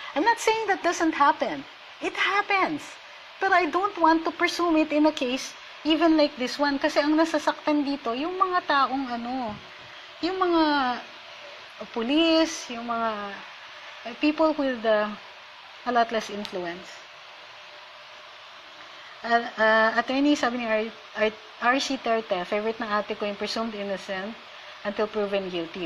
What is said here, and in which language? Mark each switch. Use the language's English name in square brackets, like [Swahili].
[English] I'm not saying that doesn't happen. It happens. But I don't want to presume it in a case even like this one. [Filipino] Kasi ang nasasaktan dito, yung mga taong yung mga police, yung mga [English] people with a lot less influence. [Filipino] Attorney, sabi ni R.C. Terte, favorite ng ate ko yung [English] presumed innocent until proven guilty.